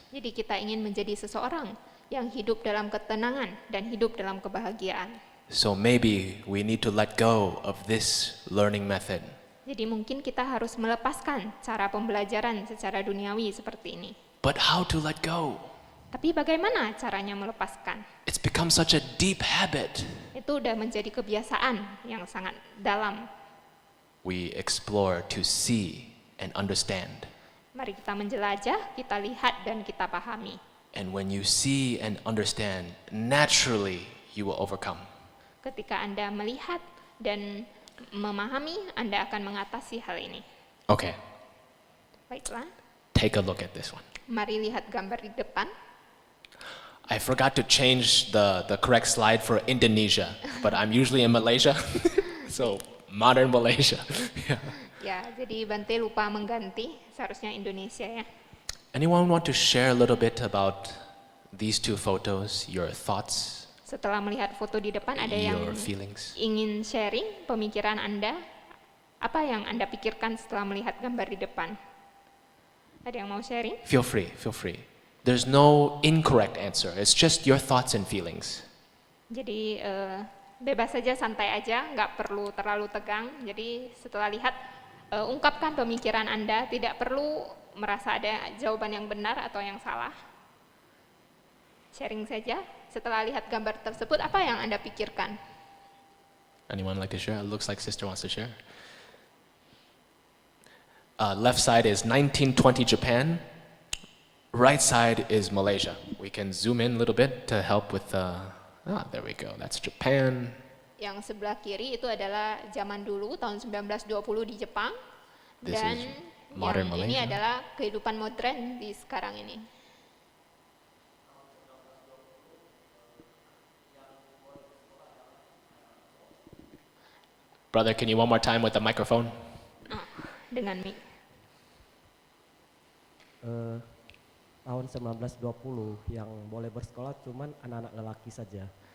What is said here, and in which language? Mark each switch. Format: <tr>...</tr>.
<id>Jadi kita ingin menjadi seseorang yang hidup dalam ketenangan dan hidup dalam kebahagiaan.</id> <en>So maybe we need to let go of this learning method.</en> <id>Jadi mungkin kita harus melepaskan cara pembelajaran secara duniawi seperti ini.</id> <en>But how to let go?</en> <id>Tapi bagaimana caranya melepaskan?</id> <en>It's become such a deep habit.</en> <id>Itu udah menjadi kebiasaan yang sangat dalam.</id> <en>We explore to see and understand.</en> <id>Mari kita menjelajah, kita lihat dan kita pahami.</id> <en>And when you see and understand, naturally you will overcome.</en> <id>Ketika Anda melihat dan memahami, Anda akan mengatasi hal ini.</id> <en>Okay,</en> <id>Baiklah,</id> <en>take a look at this one.</en> <id>mari lihat gambar di depan.</id> <en>I forgot to change the correct slide for Indonesia, but I'm usually in Malaysia. So, modern Malaysia. Yeah.</en> <id>Ya, jadi Bante lupa mengganti, seharusnya Indonesia ya.</id> <en>Anyone want to share a little bit about these two photos, your thoughts,</en> <id>Setelah melihat foto di depan, ada yang</id> <en>your feelings?</en> <id>ingin sharing pemikiran Anda? Apa yang Anda pikirkan setelah melihat gambar di depan? Ada yang mau sharing?</id> <en>Feel free. There's no incorrect answer. It's just your thoughts and feelings.</en> <id>Jadi bebas saja, santai aja, nggak perlu terlalu tegang. Jadi setelah lihat, ungkapkan pemikiran Anda, tidak perlu merasa ada jawaban yang benar atau yang salah. Sharing saja, setelah lihat gambar tersebut, apa yang Anda pikirkan?</id> <en>Anyone like to share? It looks like sister wants to share. Left side is 1920 Japan. Right side is Malaysia. We can zoom in a little bit to help with there we go. That's Japan.</en> <id>Yang sebelah kiri itu adalah zaman dulu, tahun 1920 di Jepang.</id> <en>This</en> <id>Dan</id> <en>is modern</en> <id>yang ini</id> <en>Malaysia.</en> <id>adalah kehidupan modern di sekarang ini.</id> <en>Brother, can you one more time with the microphone?</en> <id>Dengan mic. Tahun 1920 yang boleh bersekolah cuman anak-anak lelaki saja.</id>